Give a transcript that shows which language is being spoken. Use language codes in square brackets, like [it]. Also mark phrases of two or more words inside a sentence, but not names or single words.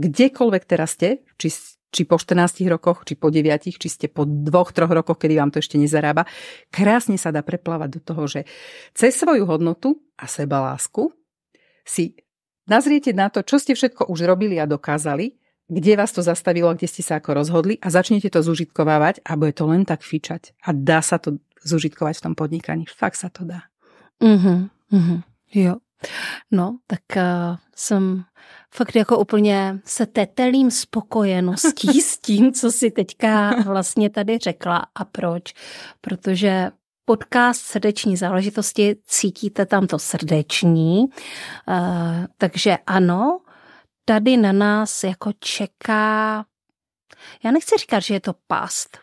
[sk] Kdekoľvek teraz ste, či po 14 rokoch, či po 9, či ste po 2-3 rokoch, kedy vám to ešte nezarába, krásne sa dá preplávať do toho, že cez svoju hodnotu a sebalásku si nazriete na to, čo ste všetko už robili a dokázali, kde vás to zastavilo, kde ste sa ako rozhodli, a začnete to zužitkovávať a bude to len tak fičať. A dá sa to zužitkovať v tom podnikaní. Fakt sa to dá. [cs] Jo. No, tak jsem fakt jako úplně se tetelím spokojeností s tím, co si teďka vlastně tady řekla. A proč? Protože podcast Srdeční záležitosti, cítíte tam to srdeční, takže ano, tady na nás jako čeká, já nechci říkat, že je to past.